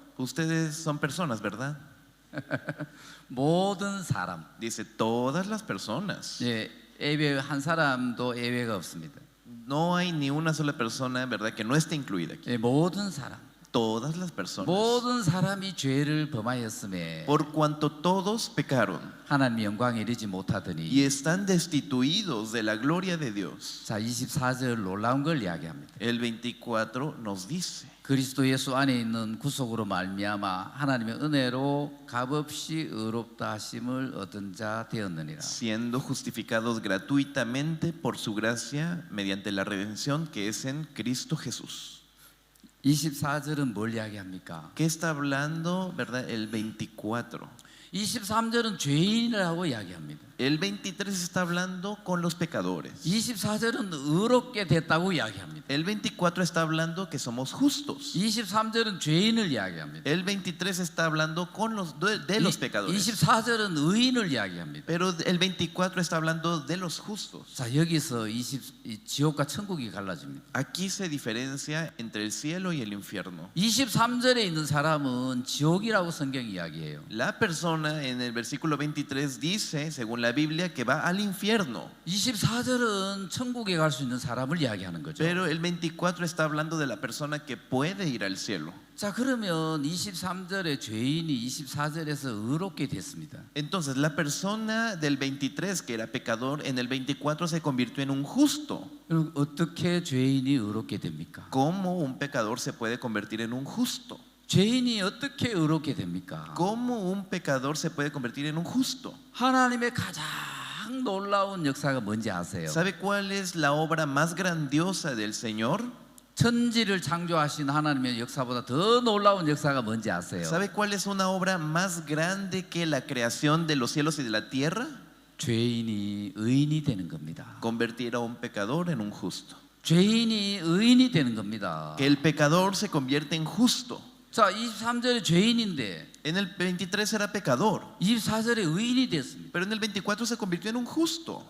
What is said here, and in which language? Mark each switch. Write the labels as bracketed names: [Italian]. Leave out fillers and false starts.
[Spanish] Ustedes son personas, ¿verdad? [Korean] 모든 사람. [Spanish] Dice, todas las personas. [Korean] 예, 예외 한 사람도 예외가 없습니다. [Spanish] No hay ni una sola persona, ¿verdad?, que no esté incluida aquí. [Korean] 예, 모든 사람. [Spanish] Todas las personas. [Korean] 모든 사람이 죄를 범하였음에 [Spanish] Por cuanto todos pecaron [Korean] 하나님의 영광에 이르지 못하더니. [Spanish] y están destituidos de la gloria de Dios. [Korean] 자, 24절 놀라운 걸 이야기합니다. [Spanish] El 24 nos dice, [Korean] 그리스도 예수 안에 있는 구속으로 말미암아 하나님의 은혜로 값없이 의롭다 하심을 얻은 자 되었느니라. [Spanish] siendo justificados gratuitamente por su gracia mediante la redención que es en Cristo Jesús. [Korean] 24절은 뭘 이야기합니까? [Spanish] ¿Qué está hablando, verdad? El 24. [Korean] 23절은 죄인이라고 이야기합니다. [Spanish] El 23 está hablando con los pecadores. [Korean] 24절은 의롭게 됐다고 이야기합니다. [Spanish] El 24 está hablando que somos justos. [Korean] 23절은 죄인을 이야기합니다. [Spanish] El 23 está hablando con de los pecadores. [Korean] 24절은 의인을 이야기합니다. [Spanish] Pero el 24 está hablando de los justos. [Korean] 자, 여기서 지옥과 천국이 갈라집니다. [Spanish] Aquí se diferencia entre el cielo y el infierno. [Korean] 23절에 있는 사람은 지옥이라고 성경이 이야기해요. [Spanish] La persona en el versículo 23 dice, según la Biblia, que va al infierno. [Korean] 24절은 천국에 갈 수 있는 사람을 이야기하는 거죠. [Spanish] Pero el 24 está hablando de la persona que puede ir al cielo. [Korean] 자, 그러면 23절의 죄인이 24절에서 의롭게 됐습니다. [Spanish] Entonces la persona del 23 que era pecador en el 24 se convirtió en un justo. [Korean] 그럼 어떻게 죄인이 의롭게 됩니까? [Spanish] ¿Cómo un pecador se puede convertir en un justo? [Korean] 죄인이 어떻게 의롭게 됩니까? [Spanish] ¿Cómo un pecador se puede convertir en un justo? [Korean] 하나님의 가장 가장 놀라운 역사가 뭔지 아세요? [Spanish] ¿Sabe cuál es la obra más grandiosa del Señor? [Korean] 천지를 창조하신 하나님의 역사보다 더 놀라운 역사가 뭔지 아세요? [Spanish] ¿Sabe cuál es una obra más grande que la creación de los cielos y de la tierra? [Korean] 죄인이 의인이 되는 겁니다. [Spanish] Convertir a un pecador en un justo. [Korean] 죄인이 의인이 되는 겁니다. [Spanish] Que el pecador se convierte en justo. [Korean] 자, 23절에 죄인인데 [Spanish] En el 23 era pecador, [Korean] 24절에 의인이 됐습니다. [Spanish] pero en el 24 se convirtió en un justo.